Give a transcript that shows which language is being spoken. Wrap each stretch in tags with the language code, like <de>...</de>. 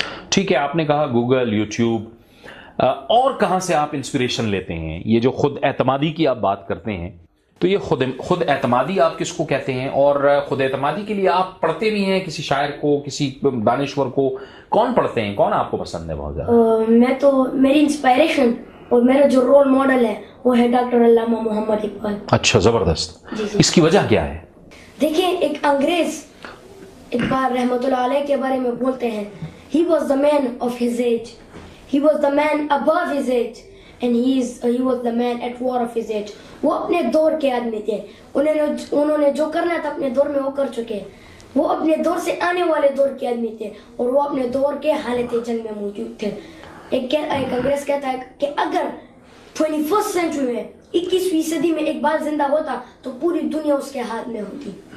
<ur>ٹھیک ہے, آپ نے کہا گوگل, یوٹیوب, اور کہاں سے آپ انسپریشن لیتے ہیں؟ یہ جو خود اعتمادی کی آپ بات کرتے ہیں تو یہ خود اعتمادی آپ کس کو کہتے ہیں, اور خود اعتمادی کے لیے آپ پڑھتے بھی ہیں کسی شاعر کو, کسی دانشور کو؟ کون پڑھتے ہیں, کون آپ کو پسند ہے بہت زیادہ؟ میں تو میری انسپائریشن اور میرا جو رول ماڈل ہے وہ ہے ڈاکٹر علامہ محمد اقبال. اچھا, زبردست. اس کی وجہ کیا ہے؟ دیکھیں, ایک انگریز اقبال رحمۃ اللہ علیہ کے بارے میں بولتے ہیں,</ur> <en>he was the man of his age, he was the man above his age, and he was the man at war of his age.</en> <ur>وہ اپنے دور کے آدمی تھے, انہوں نے جو کرنا تھا اپنے دور میں وہ کر چکے. وہ اپنے دور سے آنے والے دور کے آدمی تھے اور وہ اپنے دور کے حالت جنگ میں موجود تھے. ایک انگریز کہتا ہے کہ اگر 21st سینچری میں 21ویں صدی میں اقبال زندہ ہوتا تو پوری دنیا اس کے ہاتھ میں ہوتی.</ur>